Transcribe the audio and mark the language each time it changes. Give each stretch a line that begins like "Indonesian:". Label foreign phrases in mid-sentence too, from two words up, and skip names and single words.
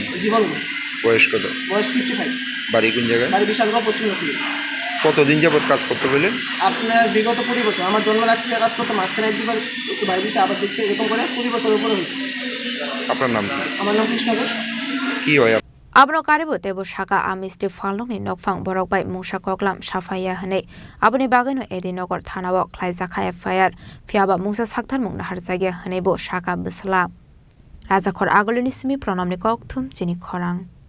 Bangla: জীবন ঘোষ বয়স কত বয়স 55 বাড়ি কোন জায়গায় বাড়ি বিশালগড় পশ্চিম লক্ষ্মীপুর কতদিন যাবত কাজ করতে বললেন আপনার বিগত 20 বছর আমার জন্মের আগ থেকে কাজ করতে মাঝখানে একবার একটু বাইরে দিচ্ছে আবার দিচ্ছে এরকম করে 20 বছরের উপরে হয়েছে আপনার নাম কি? আমার নাম কৃষ্ণ ঘোষ। কি হয়
Kok Borok: Abno karibu tebo shaka amisti falong ni nokfang borok bai mungsa koklam safaya hane aboni bagano edinogor thanawo khlaijaka FIR fiaba mungsa sakthar mungna harjage hane bo shaka bisla rajakhor agolini simi pranamni kokthum chini khorang